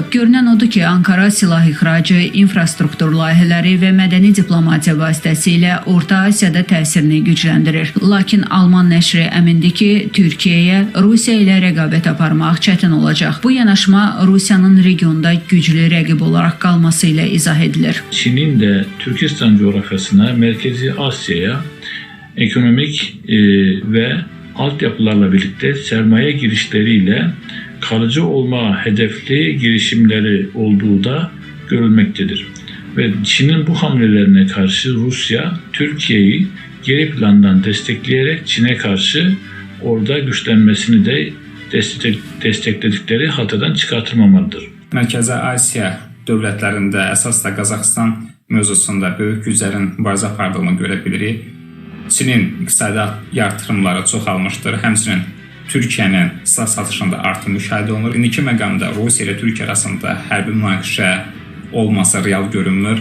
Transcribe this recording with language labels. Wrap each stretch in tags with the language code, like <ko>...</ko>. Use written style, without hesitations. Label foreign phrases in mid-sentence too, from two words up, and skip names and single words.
<az>Görünən odur ki, Ankara silah ixracı, infrastruktur layihələri və mədəni diplomatiya vasitəsilə Orta Asiyada təsirini gücləndirir. Lakin Alman nəşri əmindir ki, Türkiyəyə Rusiya ilə rəqabət aparmaq çətin olacaq. Bu yanaşma Rusiyanın regionda güclü rəqib olaraq qalması ilə izah edilir.</az> <tr>Çin'in de Türkistan coğrafyasına, Merkezi Asya'ya ekonomik ve altyapılarla birlikte sermaye girişleriyle kalıcı olma hedefli girişimleri olduğu da görülmektedir. Ve Çin'in bu hamlelerine karşı Rusya, Türkiye'yi geri plandan destekleyerek Çin'e karşı orada güçlenmesini de destekledikleri hatadan çıkartılmamalıdır.</tr> <az>Mərkəzi Asiya dövlətlərində əsasla Qazaxstan mövzusunda böyük güclərin mübarizə apardığını görə bilirik. Çinin iqtisadi artırımları çoxalmışdır. Həmçinin Türkiyənin silah satışında artım müşahidə olunur. İndiki məqamda Rusiya ilə Türkiyə arasında hərbi münaqişə olmasa real görünmür.</az>